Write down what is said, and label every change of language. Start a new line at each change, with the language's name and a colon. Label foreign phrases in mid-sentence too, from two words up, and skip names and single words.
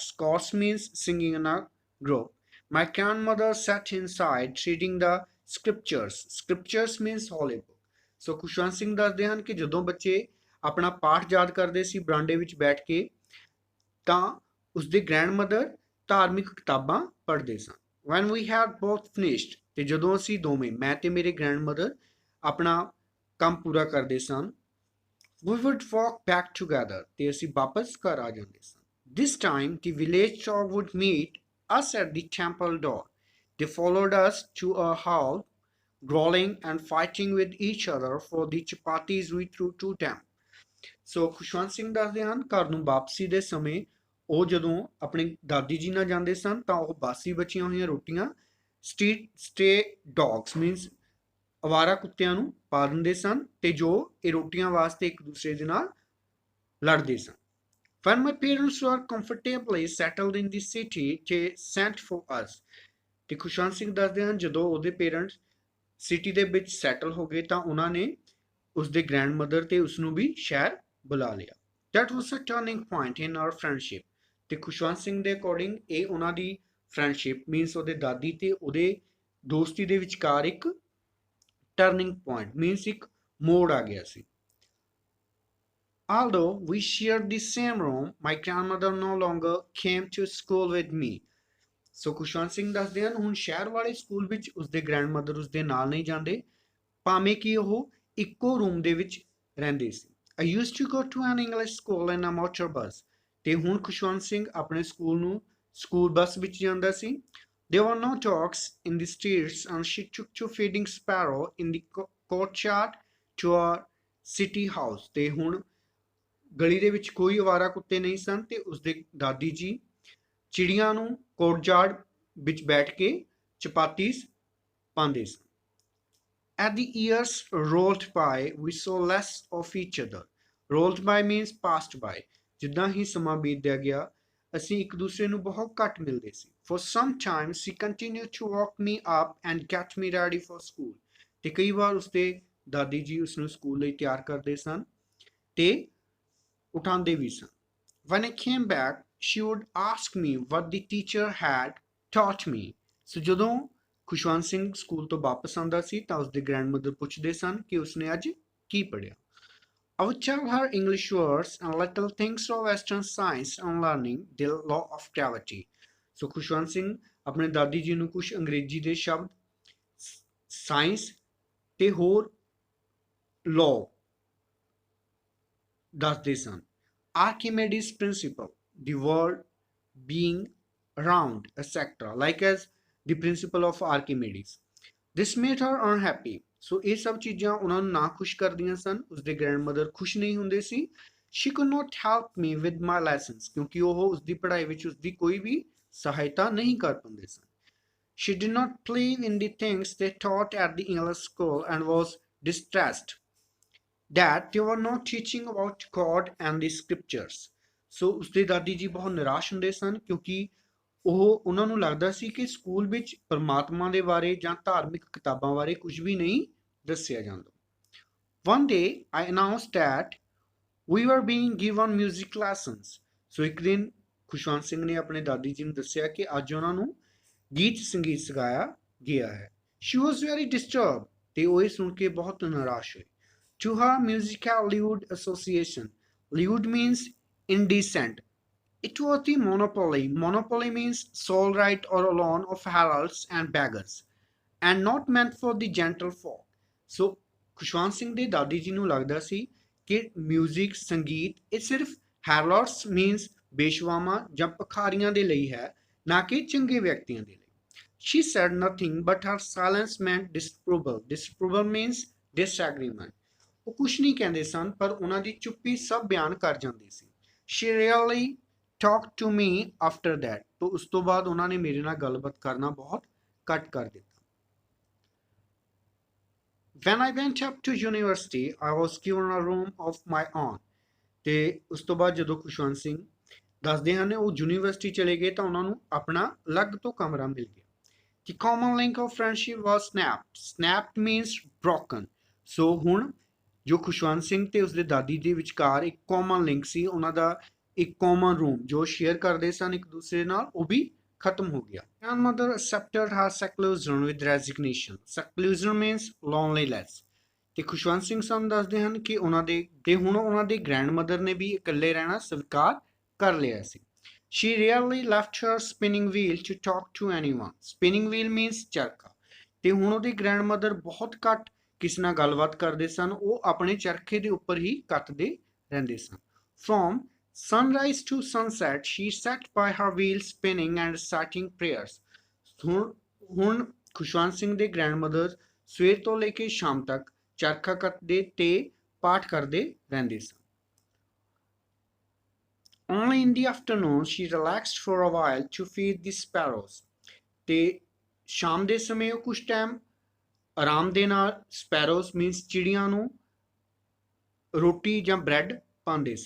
English: Chorus means singing in a group। My grandmother sat inside reading the scriptures। Scriptures means holy book।
Punjabi: ਸੋ ਖੁਸ਼ਵੰਤ ਸਿੰਘ ਦੱਸਦੇ ਹਨ ਕਿ ਜਦੋਂ ਬੱਚੇ ਆਪਣਾ ਪਾਠ ਯਾਦ ਕਰਦੇ ਸੀ ਬਰਾਂਡੇ ਵਿੱਚ ਬੈਠ ਕੇ ਤਾਂ ਉਸਦੇ ਗ੍ਰੈਂਡਮਦਰ ਧਾਰਮਿਕ ਕਿਤਾਬਾਂ ਪੜ੍ਹਦੇ ਸਨ।
English: When we had both finished
Punjabi: ਤੇ ਜਦੋਂ ਅਸੀਂ ਦੋਵੇਂ ਮੈਂ ਤੇ ਮੇਰੇ ਗ੍ਰੈਂਡਮਦਰ ਆਪਣਾ ਕੰਮ ਪੂਰਾ ਕਰਦੇ ਸਨ
English: we would walk back together
Punjabi: ਤੇ ਅਸੀਂ ਵਾਪਸ ਘਰ ਆ ਜਾਂਦੇ ਸਨ।
English: This time the village dog would meet us at the temple door। They followed us to a hall growling and fighting with each other for the chapatis we threw to them।
Punjabi: ਸੋ ਖੁਸ਼ਵੰਤ ਸਿੰਘ ਦੱਸਦੇ ਹਨ ਘਰ ਨੂੰ ਵਾਪਸੀ ਦੇ ਸਮੇਂ ਉਹ ਜਦੋਂ ਆਪਣੀ ਦਾਦੀ ਜੀ ਨਾਲ ਜਾਂਦੇ ਸਨ ਤਾਂ ਉਹ ਬਾਸੀ ਬਚੀਆਂ ਹੋਈਆਂ ਰੋਟੀਆਂ
English: street stray dogs means
Punjabi: ਅਵਾਰਾ ਕੁੱਤਿਆਂ ਨੂੰ ਪਾ ਦਿੰਦੇ ਸਨ ਤੇ ਜੋ ਇਹ ਰੋਟੀਆਂ ਵਾਸਤੇ ਇੱਕ ਦੂਸਰੇ ਦੇ ਨਾਲ ਲੜਦੇ ਸਨ।
English: When my parents were comfortably settled in the city they sent for us।
Punjabi: ਤੇ ਖੁਸ਼ਵੰਤ ਸਿੰਘ ਦੱਸਦੇ ਹਨ ਜਦੋਂ ਉਹਦੇ ਪੇਰੈਂਟਸ ਸਿਟੀ ਦੇ ਵਿੱਚ ਸੈਟਲ ਹੋ ਗਏ ਤਾਂ ਉਹਨਾਂ ਨੇ ਉਸਦੇ ਗ੍ਰੈਂਡਮਦਰ ਤੇ ਉਸਨੂੰ ਵੀ ਸ਼ਹਿਰ ਬੁਲਾ ਲਿਆ।
English: That was a turning point in our friendship।
Punjabi: ਤੇ ਖੁਸ਼ਵੰਤ ਸਿੰਘ ਦੇ ਅਕੋਰਡਿੰਗ ਇਹ ਉਹਨਾਂ ਦੀ
English: friendship means
Punjabi: ਉਹਦੇ ਦਾਦੀ ਤੇ ਉਹਦੇ ਦੋਸਤੀ ਦੇ ਵਿਚਕਾਰ ਇੱਕ
English: turning point means
Punjabi: ਇੱਕ ਮੋੜ ਆ ਗਿਆ ਸੀ।
English: Although we shared the same room my grandmother no longer came to school with me।
Punjabi: ਸੋ ਖੁਸ਼ਵੰਤ ਸਿੰਘ ਦੱਸਦੇ ਹਨ ਹੁਣ ਸ਼ਹਿਰ ਵਾਲੇ ਸਕੂਲ ਵਿੱਚ ਉਸਦੇ ਗ੍ਰੈਂਡਮਦਰ ਉਸਦੇ ਨਾਲ ਨਹੀਂ ਜਾਂਦੇ ਭਾਵੇਂ ਕਿ ਉਹ ਇੱਕੋ ਰੂਮ ਦੇ ਵਿੱਚ ਰਹਿੰਦੇ ਸੀ।
English: I used to go to an English school in a motor bus।
Punjabi: ਤੇ ਹੁਣ ਖੁਸ਼ਵੰਤ ਸਿੰਘ ਆਪਣੇ ਸਕੂਲ ਨੂੰ
English: school bus
Punjabi: ਵਿੱਚ ਜਾਂਦਾ ਸੀ।
English: There were no dogs in the streets and she took to feeding sparrow in the courtyard to a city house।
Punjabi: ਤੇ ਹੁਣ ਗਲੀ ਦੇ ਵਿੱਚ ਕੋਈ ਅਵਾਰਾ ਕੁੱਤੇ ਨਹੀਂ ਸਨ ਤੇ ਉਸਦੇ ਦਾਦੀ ਜੀ ਚਿੜੀਆਂ ਨੂੰ ਕੋਰਟਯਾਰਡ ਵਿੱਚ ਬੈਠ ਕੇ ਚਪਾਤੀਸ ਪਾਉਂਦੇ ਸਨ।
English: As the years rolled by we saw less of each other। rolled by means passed by।
Punjabi: ਜਿੱਦਾਂ ਹੀ ਸਮਾਂ ਬੀਤਦਾ ਗਿਆ ਅਸੀਂ ਇੱਕ ਦੂਸਰੇ ਨੂੰ ਬਹੁਤ ਘੱਟ ਮਿਲਦੇ ਸੀ।
English: For some time she continued to walk me up and get me ready for school।
Punjabi: ਤੇ ਕਈ ਵਾਰ ਉਸਦੇ ਦਾਦੀ ਜੀ ਉਸ ਨੂੰ ਸਕੂਲ ਲਈ ਤਿਆਰ ਕਰਦੇ ਸਨ ਤੇ ਉਠਾਉਂਦੇ ਵੀ ਸਨ।
English: When I came back she would ask me what the teacher had taught me।
Punjabi: ਸੋ ਜਦੋਂ ਖੁਸ਼ਵੰਤ ਸਿੰਘ ਸਕੂਲ ਤੋਂ ਵਾਪਸ ਆਉਂਦਾ ਸੀ ਤਾਂ ਉਸਦੇ ਗ੍ਰੈਂਡਮਦਰ ਪੁੱਛਦੇ ਸਨ ਕਿ ਉਸਨੇ ਅੱਜ ਕੀ ਪੜ੍ਹਿਆ।
English: I would tell her English words and little things of Western science and learning the law of gravity।
Punjabi: ਸੋ ਖੁਸ਼ਵੰਤ ਸਿੰਘ ਆਪਣੇ ਦਾਦੀ ਜੀ ਨੂੰ ਕੁਝ ਅੰਗਰੇਜ਼ੀ ਦੇ ਸ਼ਬਦ ਸਾਇੰਸ ਤੇ ਹੋਰ ਲਾਅ ਦੱਸਦੇ ਸਨ।
English: Archimedes principle, the world being round, etc. like as the principle of Archimedes। This made her unhappy।
Punjabi: ਸੋ ਇਹ ਸਭ ਚੀਜ਼ਾਂ ਉਹਨਾਂ ਨੂੰ ਨਾ ਖੁਸ਼ ਕਰਦੀਆਂ ਸਨ। ਉਸਦੇ ਗ੍ਰੈਂਡਮਦਰ ਖੁਸ਼ ਨਹੀਂ ਹੁੰਦੇ ਸੀ।
English: She could not help me with my lessons
Punjabi: ਕਿਉਂਕਿ ਉਹ ਉਸਦੀ ਪੜ੍ਹਾਈ ਵਿੱਚ ਉਸਦੀ ਕੋਈ ਵੀ ਸਹਾਇਤਾ ਨਹੀਂ ਕਰ ਪਾਉਂਦੇ ਸਨ।
English: She did not believe in the things they taught at the English school and was distressed that they were not teaching about God and the scriptures।
Punjabi: ਸੋ ਉਸਦੇ ਦਾਦੀ ਜੀ ਬਹੁਤ ਨਿਰਾਸ਼ ਹੁੰਦੇ ਸਨ ਕਿਉਂਕਿ ਉਹਨਾਂ ਨੂੰ ਲੱਗਦਾ ਸੀ ਕਿ ਸਕੂਲ ਵਿੱਚ ਪਰਮਾਤਮਾ ਦੇ ਬਾਰੇ ਜਾਂ ਧਾਰਮਿਕ ਕਿਤਾਬਾਂ ਬਾਰੇ ਕੁਝ ਵੀ ਨਹੀਂ ਦੱਸਿਆ ਜਾਂਦਾ।
English: One day I announced that we were being given music lessons।
Punjabi: ਸੋ ਇੱਕ ਦਿਨ ਖੁਸ਼ਵੰਤ ਸਿੰਘ ਨੇ ਆਪਣੇ ਦਾਦੀ ਜੀ ਨੂੰ ਦੱਸਿਆ ਕਿ ਅੱਜ ਉਹਨਾਂ ਨੂੰ ਗੀਤ ਸੰਗੀਤ ਸਿਖਾਇਆ ਗਿਆ ਹੈ।
English: She was very disturbed
Punjabi: ਤੇ ਉਹ ਇਹ ਸੁਣ ਕੇ ਬਹੁਤ ਨਿਰਾਸ਼ ਹੋਈ।
English: To her musical lewd association, lewd means indecent। It was the monopoly। Monopoly means sole right or alone of heralds and beggars। and not meant for the gentle folk.
Punjabi: So ਖੁਸ਼ਵੰਤ ਸਿੰਘ ਦੇ ਦਾਦੀ ਜੀ ਨੂੰ ਲੱਗਦਾ ਸੀ ਕਿ ਮਿਊਜ਼ਿਕ ਸੰਗੀਤ ਇਹ ਸਿਰਫ
English: heralds means
Punjabi: ਬੇਸ਼ਵਾਵਾਂ ਜਾਂ ਭਿਖਾਰੀਆਂ ਦੇ ਲਈ ਹੈ, ਨਾ ਕਿ ਚੰਗੇ ਵਿਅਕਤੀਆਂ ਦੇ ਲਈ।
English: She said nothing, but her silence meant disapproval. Disapproval means disagreement.
Punjabi: ਉਹ ਕੁਛ ਨਹੀਂ ਕਹਿੰਦੇ ਸਨ, ਪਰ ਉਹਨਾਂ ਦੀ ਚੁੱਪੀ ਸਭ ਬਿਆਨ ਕਰ ਜਾਂਦੀ ਸੀ।
English: She really talked to me after that.
Punjabi: तो ਉਸ ਤੋਂ ਬਾਅਦ ਉਹਨਾਂ ਨੇ ਮੇਰੇ ਨਾਲ ਗੱਲਬਾਤ ਕਰਨਾ ਬਹੁਤ ਘੱਟ ਕਰ ਦਿੱਤਾ।
English: When I went up to university, I was given a room of my own.
Punjabi: ਤੇ ਉਸ ਤੋਂ ਬਾਅਦ ਜਦੋਂ ਖੁਸ਼ਵੰਤ ਸਿੰਘ ਦੱਸਦੇ ਹਨ ਉਹ ਯੂਨੀਵਰਸਿਟੀ ਚਲੇ ਗਏ ਤਾਂ ਉਹਨਾਂ ਨੂੰ ਆਪਣਾ ਅਲੱਗ ਤੋਂ ਕਮਰਾ ਮਿਲ ਗਿਆ।
English: The common link of friendship was snapped. Snapped means broken.
Punjabi: So ਹੁਣ ਜੋ ਖੁਸ਼ਵੰਤ ਸਿੰਘ ਤੇ ਉਸਦੇ ਦਾਦੀ ਦੇ ਵਿਚਕਾਰ ਇੱਕ
English: common link
Punjabi: ਸੀ, ਉਹਨਾਂ ਦਾ ਇੱਕ
English: common room
Punjabi: ਜੋ ਸ਼ੇਅਰ ਕਰਦੇ ਸਨ ਇੱਕ ਦੂਸਰੇ ਨਾਲ, ਉਹ ਵੀ ਖਤਮ ਹੋ ਗਿਆ।
English: Grandmother accepted her seclusion with resignation. Seclusion means loneliness.
Punjabi: ਤੇ ਖੁਸ਼ਵੰਤ ਸਿੰਘ ਸਾਨੂੰ ਦੱਸਦੇ ਹਨ ਕਿ ਉਹਨਾਂ ਦੇ ਗ੍ਰੈਂਡਮਦਰ ਨੇ ਵੀ ਇਕੱਲੇ ਰਹਿਣਾ ਸਵੀਕਾਰ ਕਰ ਲਿਆ ਸੀ।
English: She rarely left her spinning wheel to talk to anyone. Spinning wheel means ਚਰਖਾ।
Punjabi: ਤੇ ਹੁਣ ਉਹਦੀ ਗ੍ਰੈਂਡਮਦਰ ਬਹੁਤ ਘੱਟ ਕਿਸੇ ਨਾਲ ਗੱਲਬਾਤ ਕਰਦੇ ਸਨ, ਉਹ ਆਪਣੇ ਚਰਖੇ ਦੇ ਉੱਪਰ ਹੀ ਕੱਤਦੇ ਰਹਿੰਦੇ ਸਨ।
English: From sunrise to sunset, she sat by her wheel spinning and reciting prayers.
Punjabi: ਹੁਣ ਖੁਸ਼ਵੰਤ ਸਿੰਘ ਦੇ ਗ੍ਰੈਂਡਮਦਰ ਸਵੇਰ ਤੋਂ ਲੈ ਕੇ ਸ਼ਾਮ ਤੱਕ ਚਰਖਾ ਕੱਤਦੇ ਤੇ ਪਾਠ ਕਰਦੇ ਰਹਿੰਦੇ ਸਨ।
English: Only in the afternoon she relaxed for a while to feed the sparrows.
Punjabi: ਤੇ ਸ਼ਾਮ ਦੇ ਸਮੇਂ ਉਹ ਕੁਝ ਟਾਈਮ ਆਰਾਮ ਦੇ ਨਾਲ
English: sparrows means
Punjabi: ਚਿੜੀਆਂ ਨੂੰ ਰੋਟੀ ਜਾਂ ਬ੍ਰੈਡ ਪਾਉਂਦੇ ਸਨ।